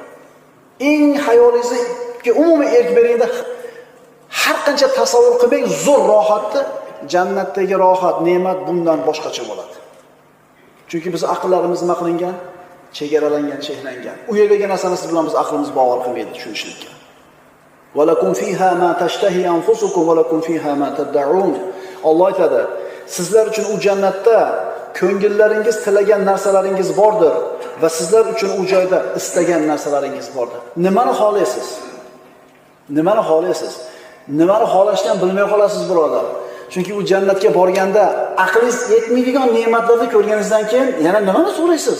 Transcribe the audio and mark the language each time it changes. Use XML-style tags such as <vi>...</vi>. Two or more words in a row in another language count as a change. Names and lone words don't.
<uz>Eng hayolingizga umuman erk beringda har qancha tasavvur qilmang, zo'r rohatni, jannatdagi rohat, ne'mat bundan boshqacha bo'ladi. Chunki biz aqllarimiz nima qilingan? Chegaralangan, cheklangan. U yerdagi narsani siz bilan biz aqlimiz bavar qilmaydi tushunishlikka.</uz> <ar>ولكم فيها ما تشتهي أنفسكم ولكم فيها ما تدعون.</ar> <uz>Alloh aytadi, sizlar uchun u jannatda ko'ngillaringiz tilagan narsalaringiz bordir va sizlar uchun u joyda istagan narsalaringiz bordir. Nimani xohlaysiz? Nimani xohlaysiz? Nimani xohlashdan bilmay qolasiz, birodar. Chunki u jannatga borganda aqlingiz yetmaydigan ne'matlarni ko'rganingizdan keyin yana nimani so'raysiz?</uz>